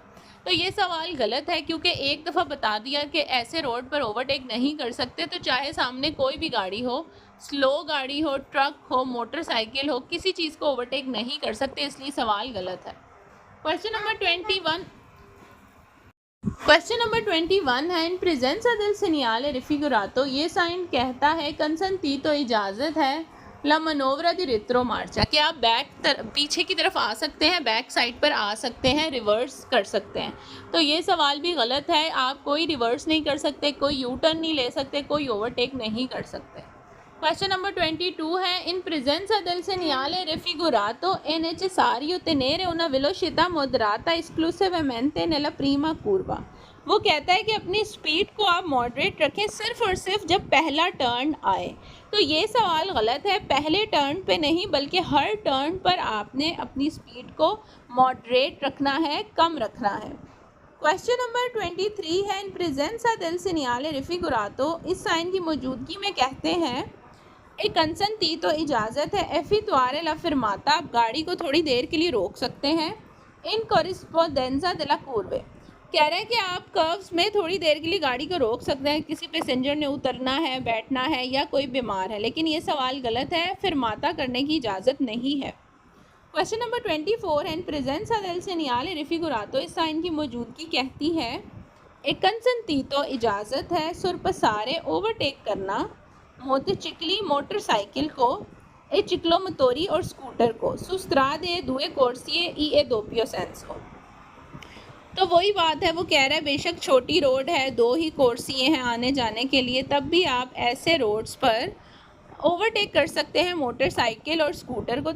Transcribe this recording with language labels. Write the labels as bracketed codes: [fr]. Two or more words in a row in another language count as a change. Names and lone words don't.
[hi] तो ये सवाल गलत है, क्योंकि एक दफ़ा बता दिया कि ऐसे रोड पर ओवरटेक नहीं कर सकते, तो चाहे सामने कोई भी गाड़ी हो, स्लो गाड़ी हो, ट्रक हो, मोटरसाइकिल हो, किसी चीज़ को ओवरटेक नहीं कर सकते, इसलिए सवाल गलत है। [en] question number [hi] 21 है, [it] in presenza del segnale raffigurato, [hi] ये साइन कहता है कंसंटीतो इजाज़त है [it] la manovra di retromarcia, [hi] कि आप पीछे की तरफ आ सकते हैं, बैक साइड पर आ सकते हैं, रिवर्स कर सकते हैं। तो ये सवाल भी गलत है, आप कोई रिवर्स नहीं कर सकते, कोई [en] U turn [hi] नहीं ले सकते, कोई ओवरटेक नहीं कर सकते। [it] क्वेश्चन नंबर 22 है, in presenza del segnale raffigurato è necessario tenere una velocità moderata esclusivamente nella prima curva. [hi] वो कहता है कि अपनी स्पीड को आप मॉडरेट रखें सिर्फ और सिर्फ जब पहला टर्न आए। तो ये सवाल गलत है, पहले टर्न पे नहीं बल्कि हर टर्न पर आपने अपनी स्पीड को मॉडरेट रखना है, कम रखना है। [en] question number [hi] 23 है, [it] in presenza del segnale raffigurato, [hi] इस साइन की मौजूदगी में कहते हैं एक कंसंटीतो इजाज़त है [it] effettuare la fermata, [hi] आप गाड़ी को थोड़ी देर के लिए रोक सकते हैं। [it] in corrispondenza de la curve, [hi] कह रहे हैं कि आप कर्व्स में थोड़ी देर के लिए गाड़ी को रोक सकते हैं, किसी पैसेंजर ने उतरना है, बैठना है या कोई बीमार है, लेकिन ये सवाल गलत है, फिरमाता करने की इजाज़त नहीं है। [en] question number [hi] 24 है, [it] in presenza del segnale raffigurato, [hi] इस साइन की मौजूदगी कहती है एक कंसंटीतो इजाज़त है सुरपसारे ओवरटेक करना मोटरचिकली मोटरसाइकिल को, [it] e ciclomotori [hi] और स्कूटर को, [it] su strade due corsie e a doppio senso. [hi] तो वही बात है, वो कह रहा है बेशक छोटी रोड है, दो ही कोर्सिए हैं आने जाने के लिए, तब भी आप ऐसे रोड्स पर ओवरटेक कर सकते हैं मोटरसाइकिल और स्कूटर को।